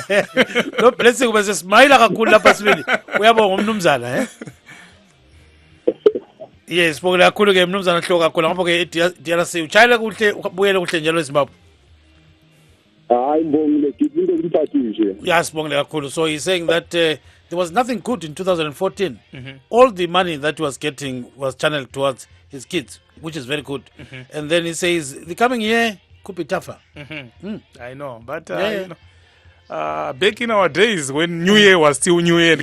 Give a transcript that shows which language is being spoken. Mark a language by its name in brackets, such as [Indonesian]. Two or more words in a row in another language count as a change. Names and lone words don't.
[Zulu] Lo blessing bese smile kakhulu lapha sibili. Uyabonga umnumzana Yes sibonga kakhulu ke umnumzana Hloka kakhulu ngoba ke DRC uchayela kuhle ubuyele kuhle njalo eZimbabwe. Hayi ngibongile Gibbs into ngiphathile. Yes sibonga kakhulu. [English] So he's saying that there was nothing good in 2014. All the money that he was getting was channeled towards his kids which is very good. And then he says the coming year could be tougher. I know, but Yeah. you know, back in our days when New Year was still New Year and